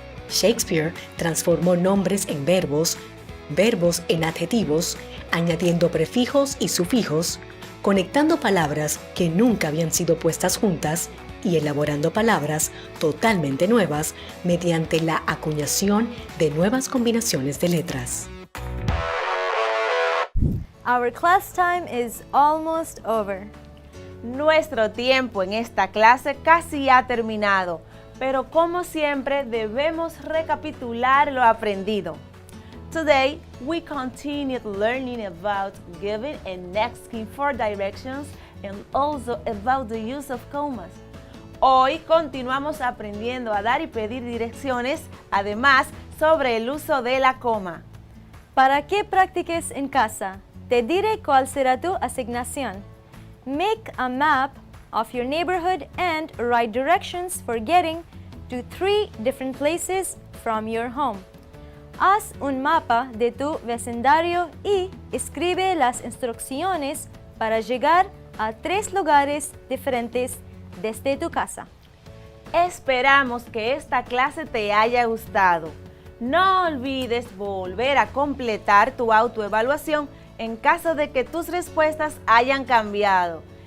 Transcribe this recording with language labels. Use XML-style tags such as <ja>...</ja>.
<es>Shakespeare transformó nombres en verbos, verbos en adjetivos, añadiendo prefijos y sufijos, conectando palabras que nunca habían sido puestas juntas y elaborando palabras totalmente nuevas mediante la acuñación de nuevas combinaciones de letras.</es> <en>Our class time is almost over.</en> <es>Nuestro tiempo en esta clase casi ha terminado, pero como siempre debemos recapitular lo aprendido.</es> <en>Today, we continued learning about giving and asking for directions and also about the use of commas.</en> <es>Hoy continuamos aprendiendo a dar y pedir direcciones, además sobre el uso de la coma. Para que practiques en casa, te diré cuál será tu asignación.</es> <en>Make a map of your neighborhood and write directions for getting to 3 different places from your home.</en> <es>Haz un mapa de tu vecindario y escribe las instrucciones para llegar a 3 lugares diferentes desde tu casa. Esperamos que esta clase te haya gustado. No olvides volver a completar tu autoevaluación en caso de que tus respuestas hayan cambiado.</es>